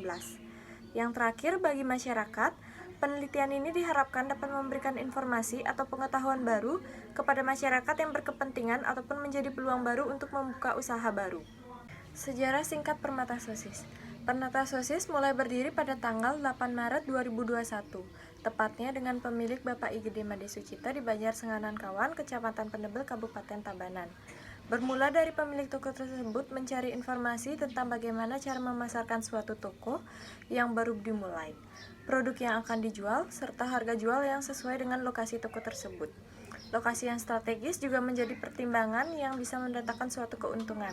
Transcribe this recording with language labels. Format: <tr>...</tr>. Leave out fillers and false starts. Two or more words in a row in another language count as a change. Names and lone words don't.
<id>Yang terakhir, bagi masyarakat, penelitian ini diharapkan dapat memberikan informasi atau pengetahuan baru kepada masyarakat yang berkepentingan ataupun menjadi peluang baru untuk membuka usaha baru. Sejarah singkat Permata Sosis. Permata Sosis mulai berdiri pada tanggal 8 Maret 2021, tepatnya dengan pemilik Bapak Igede Made Sucita di Banjar Senganan Kawan, Kecamatan Pendebel, Kabupaten Tabanan. Bermula dari pemilik toko tersebut mencari informasi tentang bagaimana cara memasarkan suatu toko yang baru dimulai, produk yang akan dijual, serta harga jual yang sesuai dengan lokasi toko tersebut. Lokasi yang strategis juga menjadi pertimbangan yang bisa mendatangkan suatu keuntungan.</id>